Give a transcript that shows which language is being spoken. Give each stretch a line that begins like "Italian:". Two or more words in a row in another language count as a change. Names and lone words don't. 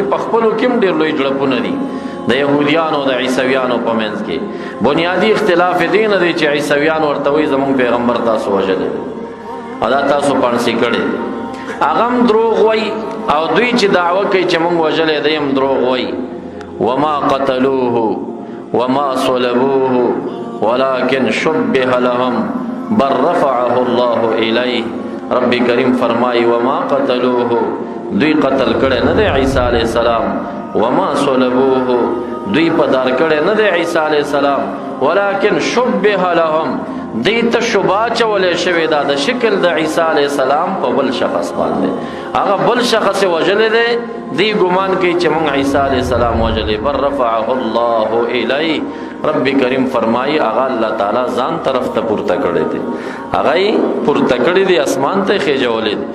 Pashto: په خپلو کې هم ډېر لوی جړپونه دي د یهودیانو د عیسویانو په منځ کې. بنیادي اختلاف دې نه دی چې عیسویان ورته وایي زمونږ پیغمبر تاسو وژلی دی او دا تاسو پړسې کړی. هغه هم دروغ وایي او دوی چې دعوه کوي چې موږ وژلی دی هم دروغ وایي.
Arabic: وما قتلوه وما صلبوه ولكن شبه لهم بل رفعه الله الیه.
Pashto: رب کریم فرمائی
Arabic: وما قتلوه،
Pashto: دوی قتل کړي نه دی عیسی
Arabic: علیہ السلام. وما صلبوه،
Pashto: دوی پدار کړي نه دی عیسی
Arabic: علیہ السلام. ولكن شبه لهم،
Pashto: دی ته شبهه چولې شوې ده د شکل د عیسی
Arabic: علیہ السلام
Pashto: په بل شخص باندې. هغه بل شخص وژلی دی، دی ګمان کوي چې موږ عیسی
Arabic: علیہ السلام
Pashto: وژلی.
Arabic: بل رفعه الله الیه،
Pashto: رب کریم فرمایي هغه الله تعالی ځان طرف ته پورته کړی دی، هغه یې پورته کړی دی، اسمان ته خېجولی دی.